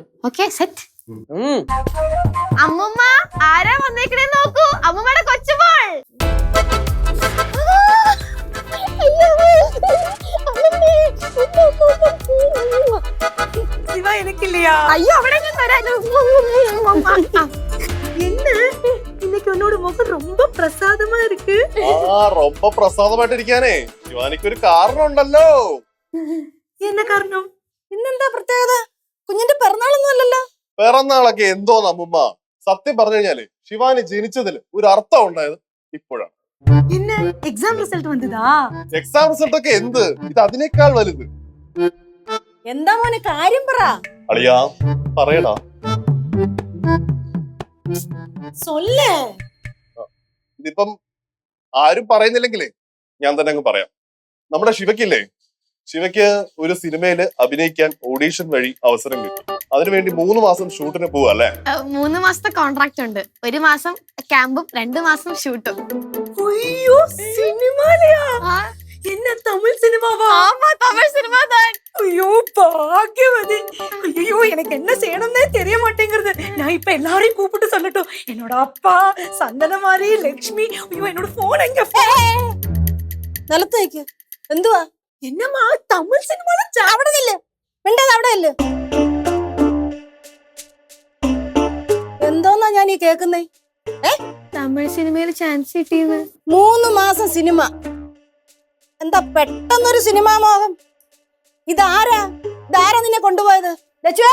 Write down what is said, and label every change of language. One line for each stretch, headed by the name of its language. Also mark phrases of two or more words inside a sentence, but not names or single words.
English: okay set.
Malayalam: അമ്മൂമ്മ ആരാ വന്നേക്കണേ നോക്കൂ. അമ്മൂമ്മയുടെ കൊച്ചുമോൾ. അയ്യോ അവിടെ
Tamil: இன்னைக்கு உன்னோட முகம் ரொம்ப பிரசாதமா இருக்கு.
Malayalam: ரொம்ப പ്രസാദമായിട്ടിരിക്കാനേ ശിവാനിക്കൊരു കാരണം ഉണ്ടല്ലോ.
Tamil: என்ன காரணம்?
Malayalam: ഇന്നെന്താ പ്രത്യേകത? കുഞ്ഞിന്റെ പിറന്നാളൊന്നും അല്ലല്ലോ. പിറന്നാളൊക്കെ എന്തോന്ന് അമ്മുമ്മ. സത്യം പറഞ്ഞു കഴിഞ്ഞാല് ശിവാനി ജനിച്ചതിൽ ഒരു അർത്ഥം ഉണ്ടായത് ഇപ്പോഴാണ്.
Tamil: என்ன
English: exam result
Tamil: வந்ததா?
English: exam result
Malayalam: ഒക്കെ എന്ത്, ഇത് അതിനേക്കാൾ വലുത്. എന്താ മോനെ കാര്യം പറ. അളിയാ പറയടാ. സൊല്ലേ. ഇതിപ്പം ആരും പറയുന്നില്ലെങ്കിലേ ഞാൻ തന്നെ അങ്ങ് പറയാം. നമ്മുടെ ശിവയ്ക്കില്ലേ, ശിവയ്ക്ക് ഒരു സിനിമയിൽ അഭിനയിക്കാൻ ഓഡീഷൻ വഴി അവസരം കിട്ടും. അതിനുവേണ്ടി 3 മാസം ഷൂട്ടിന് പോവാ അല്ലേ? 3 മാസത്തെ കോൺട്രാക്ട് ഉണ്ട്. 1 മാസം ക്യാമ്പും 2 മാസം ഷൂട്ടും.
Tamil: ஐயோ சினிமாலயா? என்ன தமிழ் சினிமாவா? ஆமா தமிழ் சினிமா தான். ஐயோ பாக்கியவதி. ஐயோ எனக்கு என்ன செய்யணும்னே தெரிய மாட்டேங்குது. நான் இப்ப எல்லாரையும் கூப்பிட்டு சொல்லட்டும். என்னோட அப்பா சந்தனமாரி லட்சுமி. ஐயோ என்னோட போன் எங்க?
Malayalam: നിലത്തേക്ക് എന്തുവാ?
Tamil: என்னம்மா தமிழ் சினிமால
Malayalam: ചാവടതില്ല. മിണ്ടത് അവിടെ അല്ലേ? എന്തോന്നാ ഞാൻ ഈ കേക്കുന്നേ? തമിഴ് സിനിമയിൽ ചാൻസ് കിട്ടിയത്. 3 മാസം സിനിമ. എന്താ പെട്ടെന്നൊരു സിനിമാ മോഹം? ഇതാരാ നിന്നെ കൊണ്ടുപോയത്? ലച്ചുവേ?